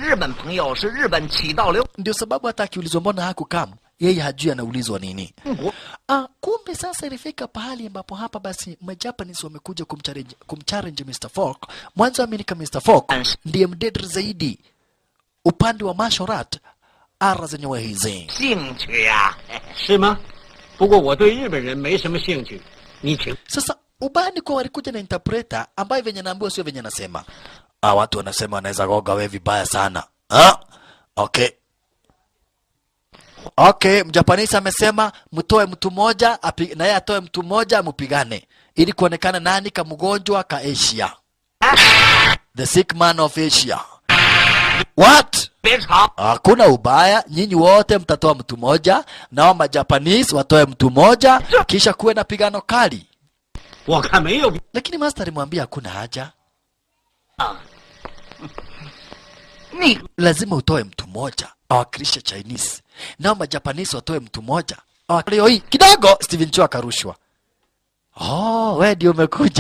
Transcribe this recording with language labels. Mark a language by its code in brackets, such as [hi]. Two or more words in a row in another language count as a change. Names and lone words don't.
[sw] Ndio sababu hata akiulizwa mbona hakukam, yeye hajui anaulizwa nini. Kumbe sasa ilifika pahali ambapo hapa basi Majapanese wamekuja kumchallenge Mr. Fogg. Mwanzo Amerika Mr. Fogg ndiye mdedri zaidi upande wa [en] martial art [sw] ara zenyewe hizi. [zh] 兴趣呀？是吗？不过我对日本人没什么兴趣。你请。 [sw] Sasa ubani kwa walikuja na interpreter ambaye venye naambiwa sio venye nasema. Watu wanasema wanaweza goga wewe vibaya sana. Okay, Mjapanese amesema mtoe mtu mmoja na yeye atoe mtu mmoja mpigane ili kuonekana nani kama mgonjwa ka Asia. [en] The sick man of Asia. What? [zh] 别吵！ [sw] Hakuna ubaya, nyinyi wote mtatoa mtu moja, nao majapanese watoe mtu moja, kisha kuwe na pigano kali. [zh] 我看没有。 [sw] Lakini master alimwambia hakuna haja. [zh] 你 [sw] Lazima utoe mtu moja awakilishe Chinese, nao majapanese watoe mtu moja leo hii kidogo. Steven Cho akarushwa. Oh, wewe ndio umekuja.